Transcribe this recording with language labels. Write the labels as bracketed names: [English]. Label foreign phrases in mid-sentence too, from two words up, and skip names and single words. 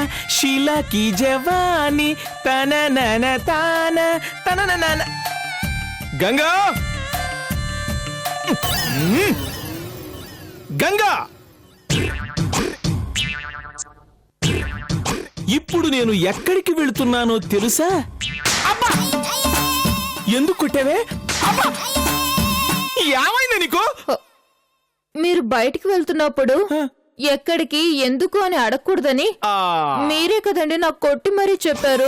[Hindi] शीला की जवानी तननन तान तननन गंगा [Telugu] गंगा ఇప్పుడు నేను ఎక్కడికి వెళ్తున్నానో తెలుసా? అబ్బా ఎందుకు కొట్టావే? అబ్బా ఏమైంది నీకు? మీరు బయటికి వెళ్తున్నప్పుడు ఎక్కడికి, ఎందుకు అని అడగకూడదని మీరే కదండి నాకు కొట్టి మరీ చెప్పారు.